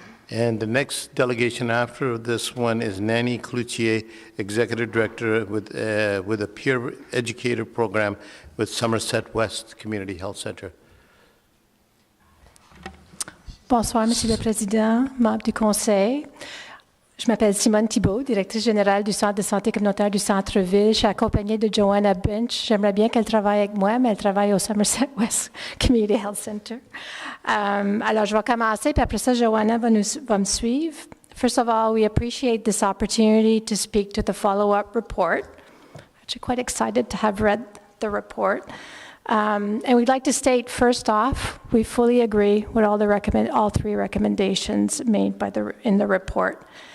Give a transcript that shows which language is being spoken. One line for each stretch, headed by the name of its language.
English: And the next delegation after this one is Nanny Cloutier, Executive Director with a peer educator program with Somerset West Community Health Center.
French: Bonsoir, Monsieur le Président, membres du Conseil. Je m'appelle Simone Thibault, directrice générale du Centre de santé communautaire du Centre-Ville. Je suis accompagnée de Joanna Binch. J'aimerais bien qu'elle travaille avec moi, mais elle travaille au Somerset West Community Health Center. Alors, je vais commencer, puis après ça, Joanna va me suivre.
English: First of all, we appreciate this opportunity to speak to the follow-up report. Actually, quite excited to have read the report. And we'd like to state, first off, we fully agree with all three recommendations made in the report.